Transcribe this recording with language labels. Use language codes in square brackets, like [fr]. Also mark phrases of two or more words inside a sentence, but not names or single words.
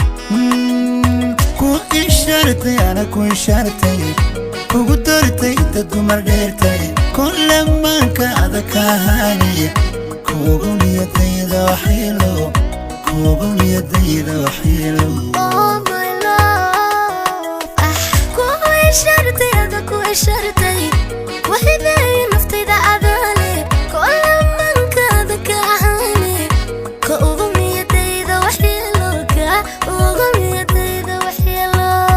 [so] Mm, ku ishaartay, ana ku ishaartay, kugu doortay inta dumar dheertay, kulle maanka adag ka ahaani, kugu niyadayda waxyeelo, kugu niyadayda waxyeelo. [en] Oh my love, [so] ah, ku ishaartay, ana ku ishaartay, ku hibeeyay naftayda adoole, kulle maanka adag ka ahaani, ka ugu niyadayda waxyeelo, ka ugu niyadayda waxyeelo.